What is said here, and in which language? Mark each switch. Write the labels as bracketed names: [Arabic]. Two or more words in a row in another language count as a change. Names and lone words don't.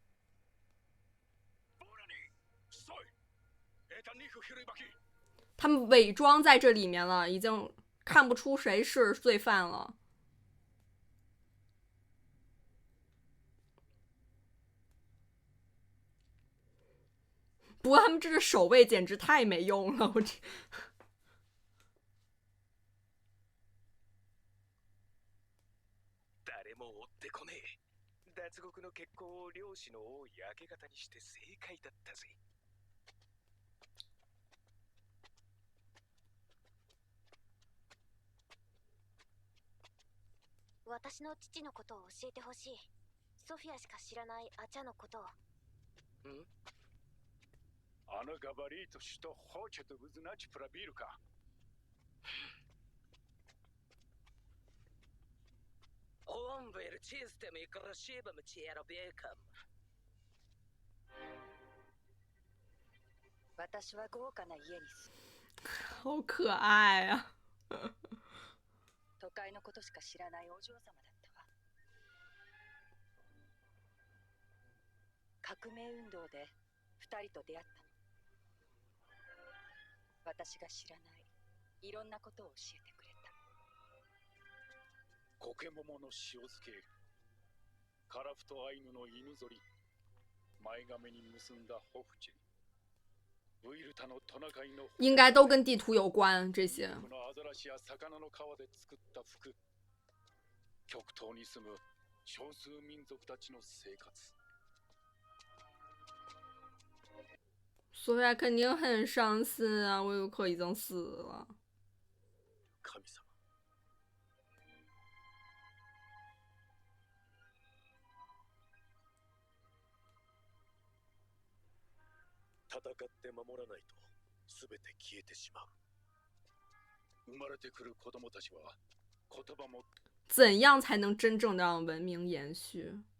[Chinese] 他们伪装在这里面了，已经看不出谁是罪犯了。不过他们这个守卫简直太没用了，我这。 [Japanese] 誰も追ってこねえ。脱獄の決行を漁師の多い明け方にして正解だったぜ。私の父のことを教えてほしい。ソフィアしか知らないアチャのことを。 [Russian] ん ？Она говорит, что хочет узнать про Вилька. Он был чистым и красивым человеком. [Japanese] 私は豪華な家に住 [Chinese] む。好可愛啊。 [Japanese] 都会のことしか知らないお嬢様だったわ。革命運動で2人と出会ったの。私が知らないいろんなことを教えてくれた。コケモモの塩漬け、カラフトアイヌの犬ぞり、前髪に結んだホフチェ、ウイルタのトナカイの [Chinese] 应该都跟地图有关。这些 [Japanese] このアザラシや魚の皮で作った服、極東に住む少数民族たちの生活。 [Chinese] 索菲亚肯定很伤心啊，威鲁克已经死了。 [Japanese] 神様。戦って守らないと全て消えてしまう。生まれてくる子供たちは言葉も。 [Chinese] 怎样才能真正的让文明延续？